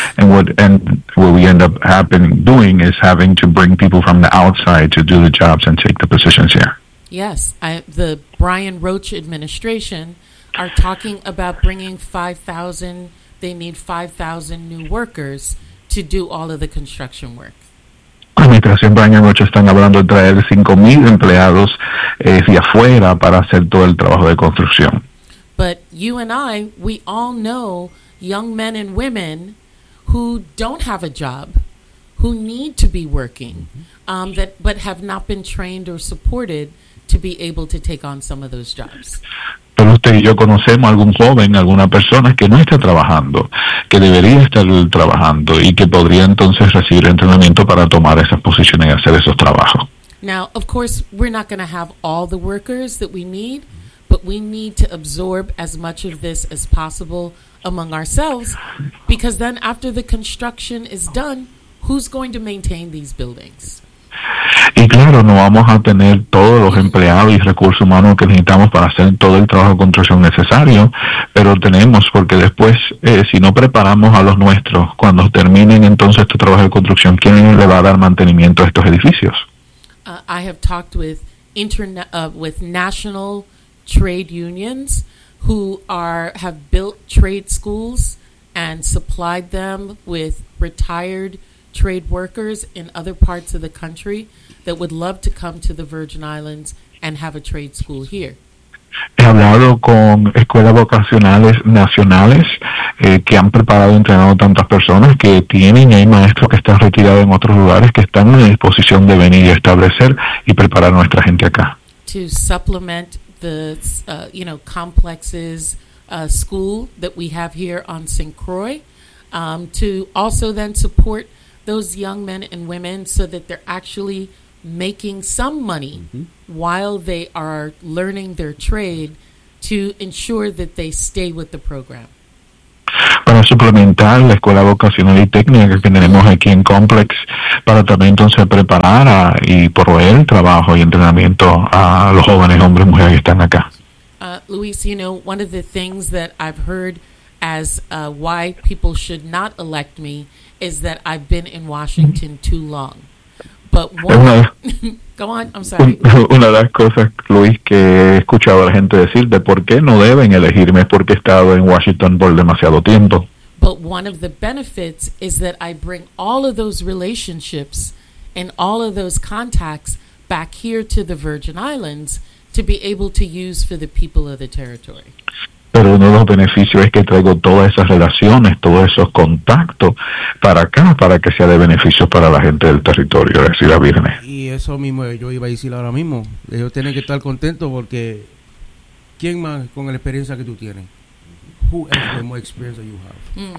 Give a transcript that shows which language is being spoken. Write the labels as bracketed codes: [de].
[en] And what we end up doing is having to bring people from the outside to do the jobs and take the positions here. Yes, the Brian Roach administration are talking about bringing 5,000, they need 5,000 new workers to do all of the construction work. [es] La administración Brian Roach están hablando de traer 5,000 empleados hacia afuera para hacer todo el trabajo de construcción. [en] But you and I, we all know young men and women who don't have a job, who need to be working, but have not been trained or supported to be able to take on some of those jobs. [es] Pero usted y yo conocemos algún joven, alguna persona que no está trabajando, que debería estar trabajando y que podría entonces recibir entrenamiento para tomar esas posiciones y hacer esos trabajos. [en] Now, of course, we're not going to have all the workers that we need, but we need to absorb as much of this as possible among ourselves, because then after the construction is done, who's going to maintain these buildings? [es] Y claro, no vamos a tener todos los empleados y recursos humanos que necesitamos para hacer todo el trabajo de construcción necesario, pero tenemos, porque después, si no preparamos a los nuestros, cuando terminen entonces este trabajo de construcción, ¿quién le va a dar mantenimiento a estos edificios? [en] I have talked with national trade unions who have built trade schools and supplied them with retired trade workers in other parts of the country that would love to come to the Virgin Islands and have a trade school here. [es] He hablado con escuelas vocacionales nacionales que han preparado y entrenado tantas personas que tienen, y hay maestros que están retirados en otros lugares que están en disposición de venir y establecer y preparar nuestra gente acá. [en] To supplement the complexes school that we have here on St. Croix, to also then support those young men and women so that they're actually making some money while they are learning their trade to ensure that they stay with the program. [es] Para suplementar la escuela vocacional y técnica que tenemos aquí en Complex, para también entonces preparar a, y proveer trabajo y entrenamiento a los jóvenes hombres y mujeres que están acá. [en] Luis, you know, one of the things that I've heard as why people should not elect me is that I've been in Washington too long. But one, go on, I'm sorry. [es] Una de las cosas, Luis, que he escuchado a la gente decir de por qué no deben elegirme es porque he estado en Washington por demasiado tiempo. [en] But one of the benefits is that I bring all of those relationships and all of those contacts back here to the Virgin Islands to be able to use for the people of the territory. [es] Pero uno de los beneficios es que traigo todas esas relaciones, todos esos contactos para acá, para que sea de beneficio para la gente del territorio, es decir, la Virgen. Y eso mismo yo iba a decir ahora mismo. Ellos tienen que estar contentos porque ¿quién más con la experiencia que tú tienes? [en] Who has the more experience that you have?